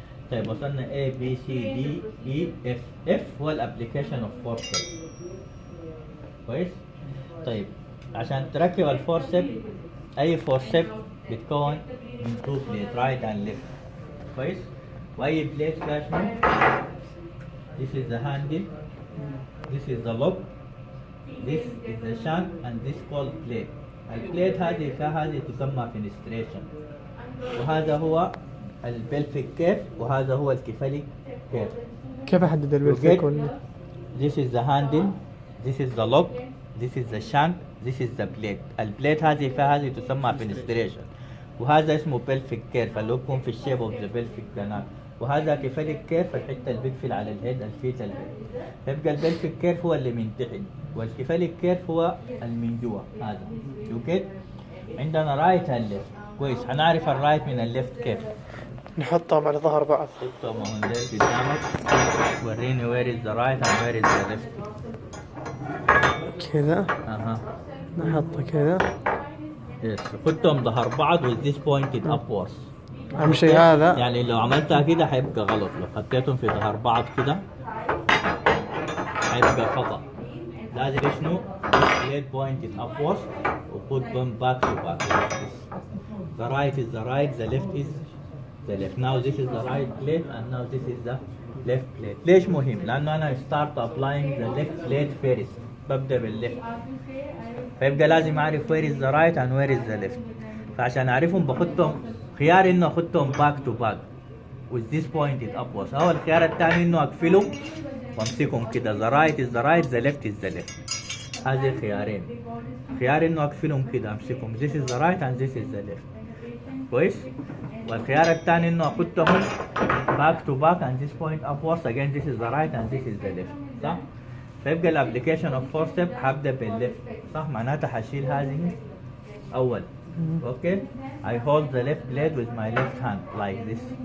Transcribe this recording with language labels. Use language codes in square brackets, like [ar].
[ar] طيب وصلنا A B C D E F. F هو الابليكيشن اوف forceps. كويس؟ طيب عشان تركب الفورسيب، اي فورسيب بتكون من تو بليت رايت اند ليفت. [en] كويس؟ [ar] واي بليت فيها شنو؟ [en] This is the handle, this is the lock, this is the shank and this called plate. [ar] البليت هذه فيها هذه تسمى فينستريشن، وهذا هو البلفيك كيف، وهذا هو الكفاليك كيف. كيف احدد البلفيك؟ [en] This is the handle, this is the lock, this is the shank, this is the plate. [ar] البليت هذه فيها هذه تسمى فينستريشن، وهذا اسمه بلفيك كيرف اللي يكون في الشيب اوف ذا بلفيك كانال، وهذا كفاليك كيرف الحته اللي بيقفل على الهيد الفيتال هيد. يبقى البلفيك كيرف هو اللي من تحت، والكفاليك كيرف هو اللي من جوا. هذا اوكي. عندنا رايت اند ليفت. كويس، هنعرف الرايت من الليفت كيف؟ نحطهم على ظهر بعض. حطهم هون قدامك، وريني [en] Where is the right and where is the left. [ar] كذا. اها نحطه كذا. [en] yes, [ar] خدتهم ظهر بعض [en] with this pointed upwards. [ar] اهم شيء هذا، يعني لو عملتها كده حيبقى غلط، لو خديتهم في ظهر بعض كده حيبقى خطأ. لازم شنو [en] plate pointed upwards و put them back to back like this. The right is the right, the left is the left. Now this is the right plate and now this is the left plate. [ar] ليش مهم؟ لأنه أنا [en] start applying the left plate first. [ar] ببدأ بالليفت. فيبقى لازم أعرف [en] where is the right and where is the left. [ar] فعشان أعرفهم بخدهم خيار إنه أخدهم back to back with this pointed upwards. أو الخيار الثاني إنه أقفلهم وأمسكهم كده. [en] The right is the right, the left is the left. [ar] هذه خيارين. خيار إنه أقفلهم كده أمسكهم. [en] This is the right and this is the left. [ar] كويس؟ والخيار الثاني إنه أخدهم [en] back to back and this point upwards again this is the right and this is the left. [ar] صح؟ فيبقى الابليكيشن اوف فورسيب هبدا بالليفت صح معناتها حشيل هذه اول اوكي [en] I hold the left blade with my left hand like this